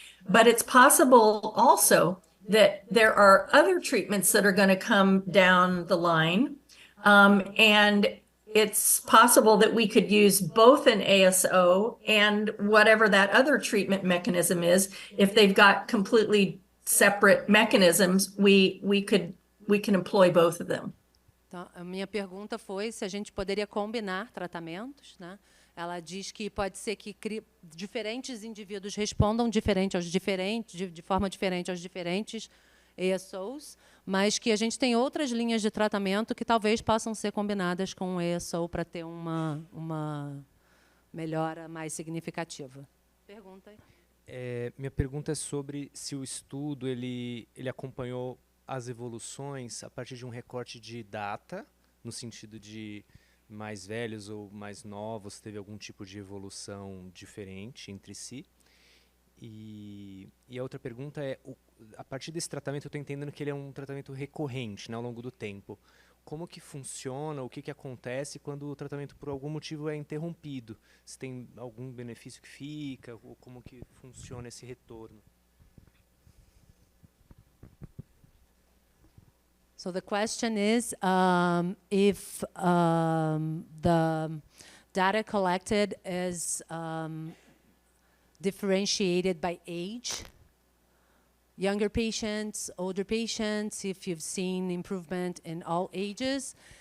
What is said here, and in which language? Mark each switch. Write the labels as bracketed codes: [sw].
[en] But it's possible also that there are other treatments that are going to come down the line. And it's possible that we could use both an ASO and whatever that other treatment mechanism is. If they've got completely separate mechanisms, we can employ both of them. [pt] Então, a minha pergunta foi se a gente poderia combinar tratamentos, né? Ela diz que pode ser que diferentes indivíduos respondam de forma diferente aos diferentes ASOs, mas que a gente tem outras linhas de tratamento que talvez possam ser combinadas com o ASO para ter uma melhora mais significativa. Pergunta aí. Minha pergunta é sobre se o estudo ele acompanhou as evoluções a partir de um recorte de data, no sentido de mais velhos ou mais novos, teve algum tipo de evolução diferente entre si. E a outra pergunta é, a partir desse tratamento, eu estou entendendo que ele é um tratamento recorrente, né, ao longo do tempo. Como que funciona, o que acontece quando o tratamento, por algum motivo, é interrompido? Se tem algum benefício que fica, ou como que funciona esse retorno? [en] So the question is if the data collected is differentiated by age, younger patients, older patients, if you've seen improvement in all ages.